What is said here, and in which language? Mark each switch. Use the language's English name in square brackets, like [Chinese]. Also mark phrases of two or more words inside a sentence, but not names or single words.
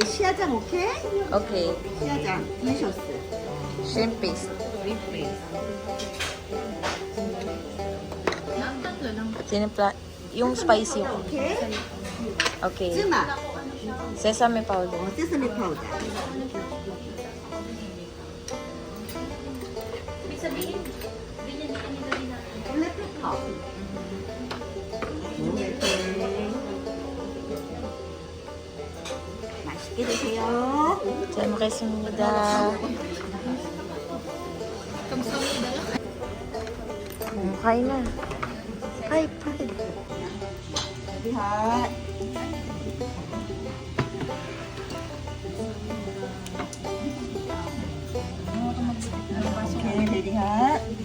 [Chinese] 虾酱 OK？ [English] Okay. [Chinese] 虾酱delicious。 [English] Shrimp paste. [Filipino] Tinimpla, yung spicy yung [English] OK？ okay. [Chinese] 芝麻 [English] Sesame powder. ，sesame powder。 [Filipino] Ibig sabihin, ganyan din ang nilagay natin. [English] Let it pop. [Korean] 맛있게 드세요. 잘 먹겠습니다. [Filipino] Kain na. Hi, pwede. [English] Ready hot. Okay, ready hot.